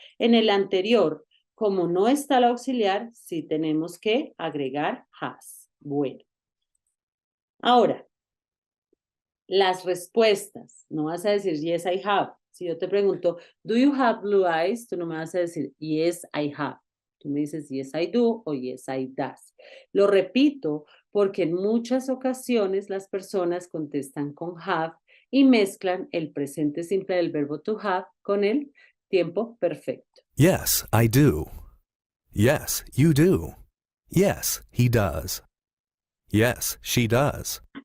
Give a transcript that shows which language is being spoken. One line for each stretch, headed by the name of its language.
Spanish: En el anterior, como no está el auxiliar, sí tenemos que agregar has. Bueno. Ahora, las respuestas. No vas a decir
English: yes, I have.
Spanish: Si yo te pregunto,
English: do you have blue eyes?
Spanish: Tú no me vas a decir
English: yes, I have.
Spanish: Tú me dices
English: yes, I do
Spanish: o
English: yes, I does.
Spanish: Lo repito porque en muchas ocasiones las personas contestan con have y mezclan el presente simple del verbo to have con el tiempo perfecto.
English: Yes, I do. Yes, you do. Yes, he does. Yes, she does.